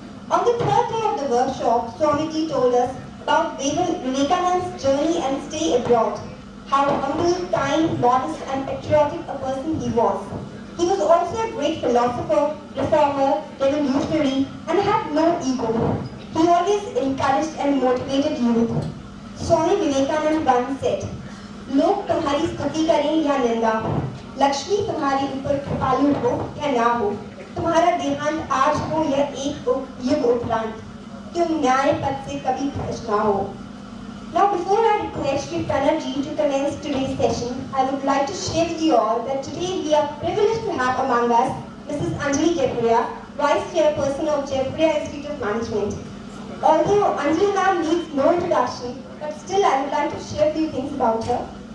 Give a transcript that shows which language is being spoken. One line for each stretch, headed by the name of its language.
English: On the third day of the workshop, Swamiji told us about Vivekananda's journey and stay abroad, how humble, kind, modest, and patriotic a person he was. He was also a great philosopher, reformer, revolutionary, and had no ego. He always encouraged and motivated youth.
Hindi: Swami Vivekananda once said, "लोग तुम्हारी स्तुति करें या निंदा, लक्ष्मी तुम्हारे ऊपर कृपालु हो या ना हो, तुम्हारा देहांत आज हो या एक युग उपरांत, तुम न्याय पथ से कभी भ्रष्ट ना हो."
English: Now, before I request Sri Pranav to commence today's session, I would like to share with you all that today we are privileged to have among us Mrs. Anjali Jaipuriya, Vice Chairperson of Jaipuriya Institute of Management. Although Anjali ma'am needs no introduction, but still I would like to share a few things about her.